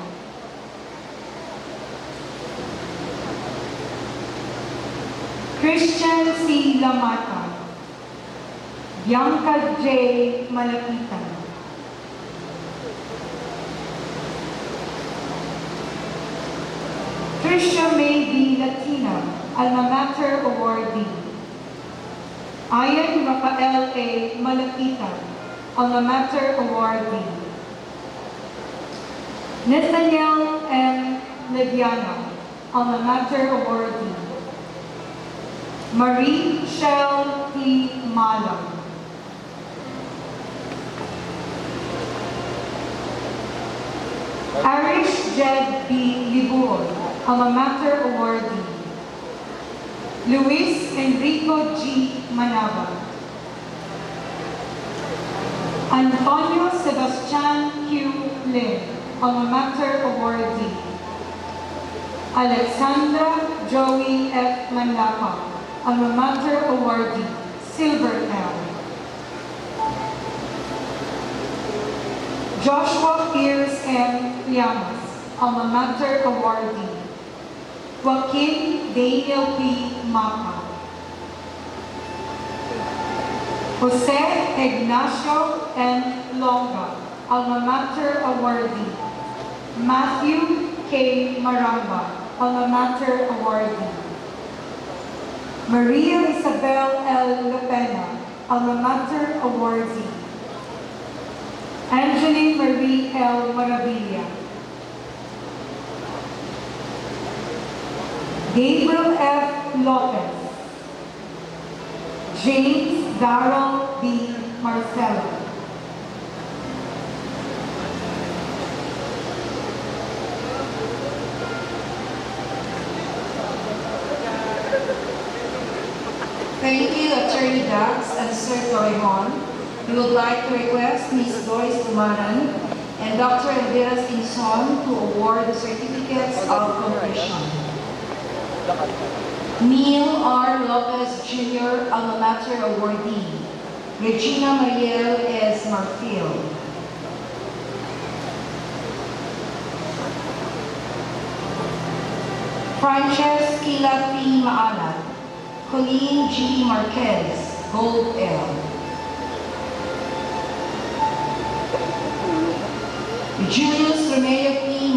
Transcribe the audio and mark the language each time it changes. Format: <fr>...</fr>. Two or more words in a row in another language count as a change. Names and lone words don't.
<en>Christian C. Lamata. Bianca J. Malapitan. Tricia May B. Latina,</en> <la>alma mater</la> <en>awardee. Ian Rafael A. Malapitan,</en> <la>alma mater</la> <en>awardee. Nathaniel M. Leviano,</en> <la>alma mater</la> <en>awardee. Marie Shell T. Malam. Arish Jed B. Libuon,</en> <la>alma mater awardee.</la> <en>Luis Enrico G. Manaba. Antonio Sebastian Q. Lim,</en> <la>alma mater</la> <en>awardee. Alexandra Joey F. Manlapa,</en> <la>alma mater</la> <en>awardee, silver L. Joshua Pierce M. Llamas,</en> <la>alma mater</la> <en>awardee. Joaquin Daniel P. Mapa. Jose Ignacio N. Longa,</en> <la>alma mater</la> <en>awardee. Matthew K. Maramba,</en> <la>alma mater</la> <en>awardee. Maria Isabel L. Lopena,</en> <la>alma mater</la> <en>awardee. Angeline Marie L. Maravilla. Gabriel F. Lopez. James Darrell B. Marcelo. Thank you, Attorney Dax and Sir Torrejon. We would like to request Ms. Doris Tumaran and Dr. Elvira Stinson to award the certificates of completion. Neil R. Lopez Jr.,</en> <la>alma mater</la> <en>awardee. Regina Mariel S. Marfil. Frances Kila P. Maalat. Colleen G. Marquez, gold L. Julius Romeo P.</en>